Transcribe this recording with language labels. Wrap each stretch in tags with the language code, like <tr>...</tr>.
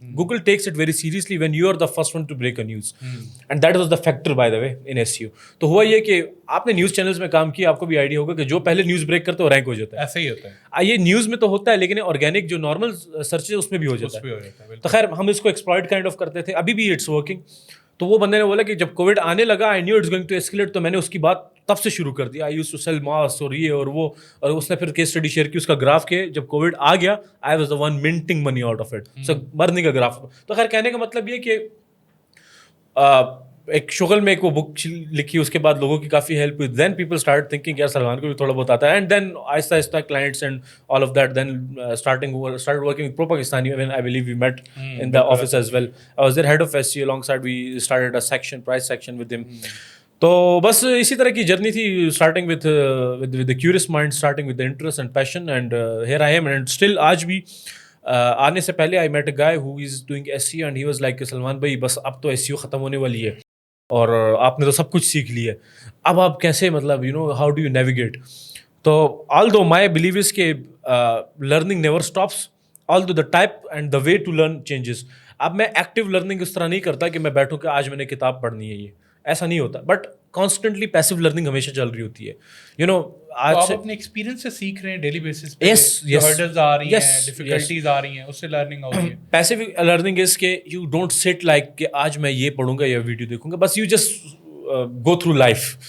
<en>Google takes it very seriously when you are the first one to break a news, and that was the factor by the way in S U.</en> <ur>تو ہوا یہ کہ آپ نے news channels میں کام کیا, آپ کو بھی آئیڈیا ہوگا کہ جو پہلے نیوز بریک کرتے ہیں وہ رینک ہو جاتا ہے. ایسا ہی ہوتا ہے, یہ نیوز میں تو ہوتا ہے, لیکن آرگینک جو نارمل سرچ ہے اس میں بھی ہو جاتا ہے. تو خیر ہم اس کو</ur> <en>exploit kind of</en> <ur>کرتے تھے, ابھی بھی</ur> <en>It's working.</en> <ur>تو وہ بندے نے بولا کہ جب کووڈ آنے لگا</ur> <en>I knew it's going to escalate,</en> <ur>تو میں نے اس کی بات تب سے شروع کر دیا.</ur> <en>I used to sell mask</en> <ur>اور یہ اور وہ, اور اس نے پھر کیس اسٹڈی شیئر کی اس کا گراف کے جب کووڈ آ گیا</ur> <en>I was the one minting money out of it.</en> <ur>سو مرنے کا گراف. تو خیر کہنے کا مطلب یہ کہ ایک شغل میں ایک وہ بک لکھی, اس کے بعد لوگوں کی کافی ہیلپ ہوئی.</ur> <en>then people start thinking</en> <ur>یار سلمان کو بھی تھوڑا بہت آتا ہے,</ur> <en>and then</en> <ur>آہستہ آہستہ</ur> <en>Clients and all of that. Then start working with pro Pakistani, I believe we met in the office as well. I was there head of S C, along side we started a section, price section with him.</en> <ur>تو بس اسی طرح کی journey تھی,</ur> <en>Starting with the curious mind, starting with the interest and passion, and here I am. And still</en> <ur>آج بھی آنے سے پہلے</ur> <en>I met a guy who is doing SEO and he was like</en> <ur>Salman بھائی بس اب تو SEO ختم ہونے والی ہے اور آپ نے تو سب کچھ سیکھ لی ہے, اب آپ کیسے مطلب</ur> <en>how do you navigate. تو although my belief is کہ learning never stops, although the type and the way to learn changes.</en> <ur>اب میں ایکٹیو لرننگ اس طرح نہیں کرتا کہ میں بیٹھوں کہ آج میں نے کتاب پڑھنی ہے, یہ ایسا نہیں ہوتا,</ur> <en>but constantly</en> <ur>پیسو لرننگ ہمیشہ چل رہی ہوتی ہے. آج آپ اپنے ایکسپیرینس سے سیکھ رہے ہیں ڈیلی بیسس پہ, ہرڈلز آ رہی ہیں, ڈیفیکلٹیز آ رہی ہیں, اس سے لرننگ ہو رہی ہے.</ur> <en>passive learning is کہ you don't sit like کہ</en> <ur>آج میں یہ پڑھوں گا یا ویڈیو دیکھوں گا,</ur> <en>بس you just go through life.</en>